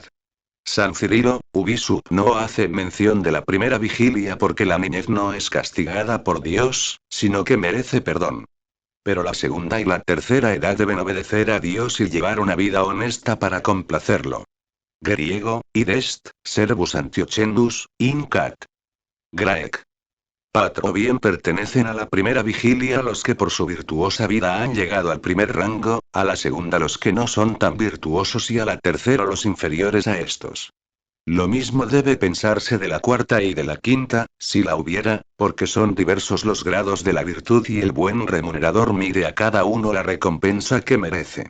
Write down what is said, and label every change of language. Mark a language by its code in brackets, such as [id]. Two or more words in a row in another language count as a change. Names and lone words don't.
[es] San Cirilo, Ubisub no hace mención de la primera vigilia porque la niñez no es castigada por Dios, sino que merece perdón. Pero la segunda y la tercera edad deben obedecer a Dios y llevar una vida honesta para complacerlo. Griego, [la] id est, servus Antiochendus, in cat. Graec. [es] Patro bien pertenecen a la primera vigilia los que por su virtuosa vida han llegado al primer rango, a la segunda los que no son tan virtuosos y a la tercera los inferiores a estos. Lo mismo debe pensarse de la cuarta y de la quinta, si la hubiera, porque son diversos los grados de la virtud y el buen remunerador mide a cada uno la recompensa que merece.